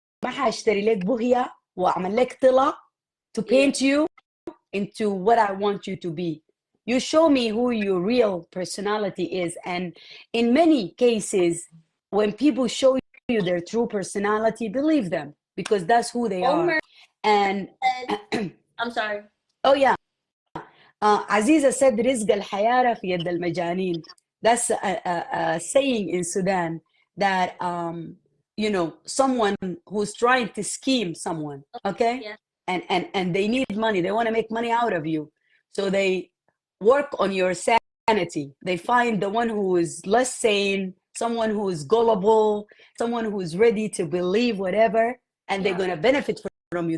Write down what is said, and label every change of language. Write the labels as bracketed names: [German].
[Arabic] ما حاشتري لك بوهية وأعمل لك طلة [English] to paint you into what I want you to be. You show me who your real personality is. And in many cases, when people show you their true personality, believe them, because that's who they are. And I'm sorry. Oh yeah. Aziza said, [Arabic] رزق الحياة في يد المجانين. [English] That's a saying in Sudan that, you know, someone who's trying to scheme someone, okay? Yeah. And they need money. They want to make money out of you. So they work on your sanity. They find the one who is less sane, someone who is gullible, someone who is ready to believe whatever, and they're going to benefit from you.